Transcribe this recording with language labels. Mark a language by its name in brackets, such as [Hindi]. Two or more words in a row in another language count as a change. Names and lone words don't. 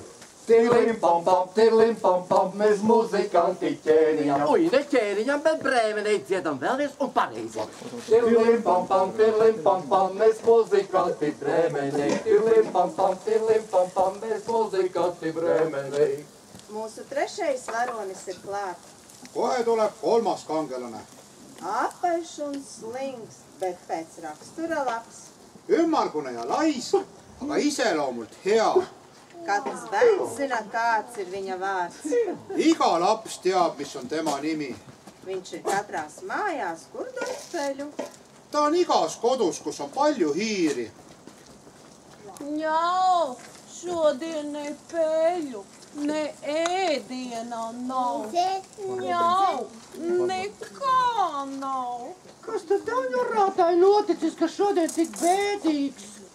[Latvian] Tirlim pam, mēs muzikanti ķēniņam. Ui, ne ķēniņam, bet Brēmenei dziedam vēlreiz un pareizi. Tirlim pam, mēs muzikanti Brēmenei. Tirlim pam, mēs muzikanti Brēmenei. Mūsu trešais varonis ir klāt. [Estonian] Kohe tuleb kolmas kangelane. [Latvian] Apaļš un slings, bet pēc rakstura labs. [Estonian] Ümmargune ja lais, aga iseloomult hea. [Latvian] Katrs bērns zina, kāds ir viņa vārds. [Estonian] Iga laps teab, mis on tema nimi. [Latvian] Viņš ir katrās mājās, kur dod peļu. [Estonian] Ta on igas kodus, kus on palju hiiri. [Latvian] Jau, šodien ne peļu, ne ēdiena nav. Jau, nekā nav. Kas tad tev ņurātāji noticis, ka šodien tik bēdīgs?